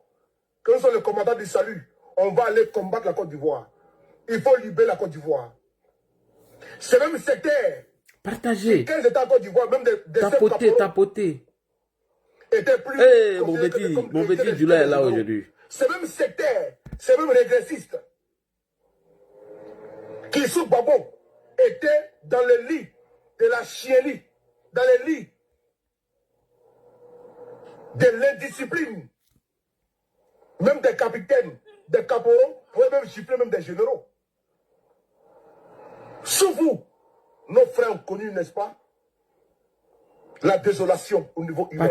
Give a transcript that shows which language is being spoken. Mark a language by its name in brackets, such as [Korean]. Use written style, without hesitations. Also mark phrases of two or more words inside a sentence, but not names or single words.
[French] Que nous sommes les commandants du salut, on va aller combattre la Côte d'Ivoire. Il faut libérer la Côte d'Ivoire. C'est même sectaire. Partagez. Quand ils étaient en Côte d'Ivoire, même des tapoter. Étaient plus. Hey, mon petit Dula est là aujourd'hui. C'est même sectaire, c'est même régressiste. Kissou Babo était dans le lit de la chienlit, dans le lit de l'indiscipline. Même des capitaines, des caporaux, pouvaient même gifler même des généraux. Sous vous, nos frères ont connu, n'est-ce pas, la désolation au niveau humain.